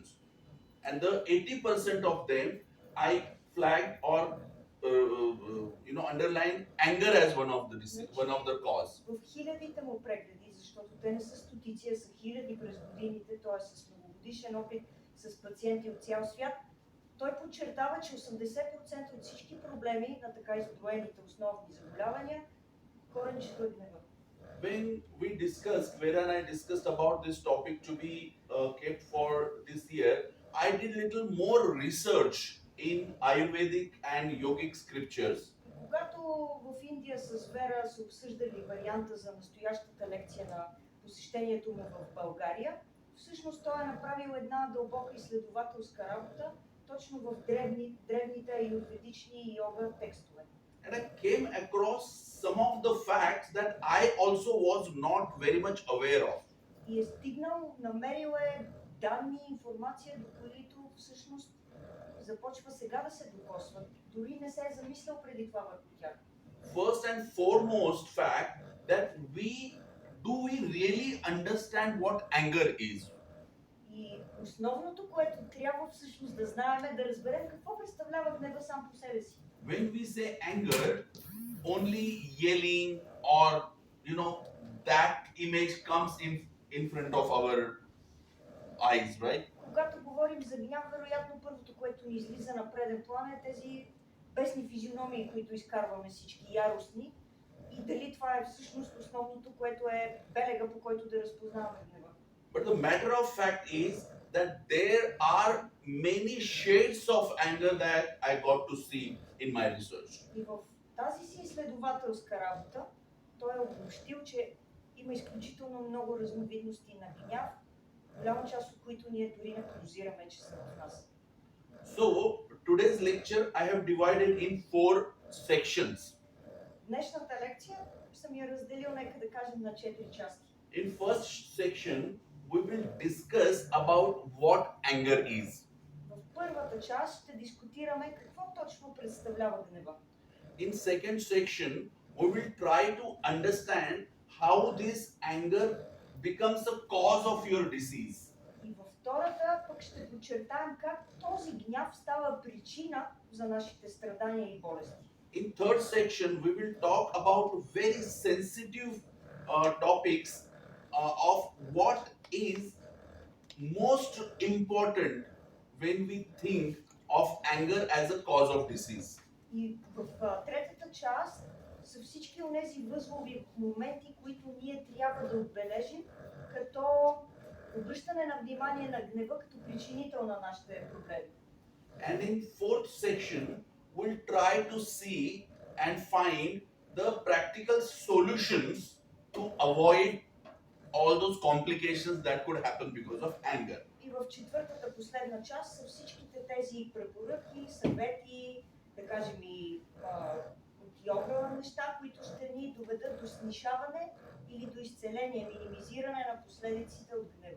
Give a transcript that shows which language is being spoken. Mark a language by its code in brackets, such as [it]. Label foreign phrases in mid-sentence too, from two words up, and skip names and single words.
[en] And the 80% of them I flagged or underline anger as one of the cause. [bg] В хилядите му прегледи, защото те не са стотици, а са хиляди през годините, т.е. с многогодишен опит с пациенти от цял свят, той подчертава, че 80% от всички проблеми на така изброените основни заболявания, коренчето е гнева. [en] When I discussed about this topic to be kept for this year, I did little more research in Ayurvedic and yogic scriptures. [bg] Когато в Индия с Вера са обсъждали варианта за настоящата лекция на посещението му в България, всъщност той е направил една дълбока изследователска работа точно в древните аюрведични йога текстове. [en] And I came across some of the facts that I also was not very much aware of. [bg] И е стигнал, намерил е данни, информация, до които всъщност започва сега да се докосват. Дори не се е замислял преди това върху тях. [en] First and foremost fact that we really understand what anger is? [bg] И основното, което трябва всъщност да знаем, е да разберем какво представлява гнева сам по себе си. [en] When we say anger, only yelling or that image comes in front of our eyes, right? [bg] Когато говорим за гняв, вероятно първото, което ни излиза на преден план е тези бесни физиономии, които изкарваме всички яростни. И дали това е всъщност основното, което е белега, по който да разпознаваме гнева. [en] But the matter of fact is that there are many shades of anger that I got to see in my research. [bg] И в тази си изследователска работа той е обобщил, че има изключително много разновидности на гняв, голяма част от които ние дори не подозираме, че са в нас. [en] So, today's lecture I have divided in 4 sections. [bg] Днешната лекция съм я разделил, нека да кажем, на 4 части. [en] In first section, we will discuss about what anger is. [bg] В първата част ще дискутираме какво точно представлява гнева. [en] In second section, we will try to understand how this anger becomes a cause of your disease. [bg] И във втората пък ще подчертаем как този гняв става причина за нашите страдания и болести. [en] In third section, we will talk about very sensitive topics of what is most important when we think of anger as a cause of disease. [bg] И в третата част са всички онези възлови моменти, които ние трябва да отбележим като обръщане на внимание на гнева като причинител на нашите проблеми. [en] And in fourth section, we'll try to see and find the practical solutions to avoid all those complications that could happen because of anger. [bg] И в четвъртата последна част са всичките тези препоръки, съвети, да кажем и от йога неща, които ще ни доведат до снишаване или до изцеление, минимизиране на последиците от гнева.